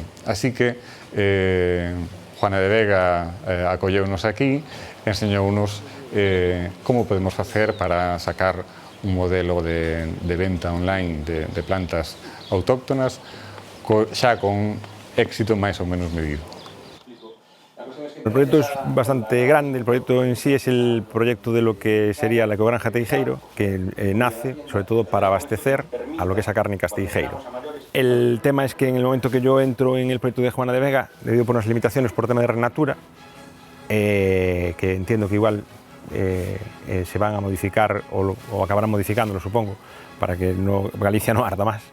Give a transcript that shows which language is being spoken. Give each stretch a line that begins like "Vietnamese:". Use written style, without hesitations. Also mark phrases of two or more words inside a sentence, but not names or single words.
Galician: Así que Juana de Vega acolleunos aquí e enseñounos como podemos facer para sacar un modelo de venta online de plantas autóctonas xa con éxito máis ou menos medido.
Spanish: El proyecto es bastante grande, el proyecto en sí es el proyecto de lo que sería la Ecogranja Teijeiro, que nace sobre todo para abastecer a lo que es a Cárnicas Teijeiro. El tema es que en el momento que yo entro en el proyecto de Juana de Vega, debido por unas limitaciones por tema de Renatura, que entiendo que igual se van a modificar o acabarán modificándolo, supongo, para que Galicia no arda más.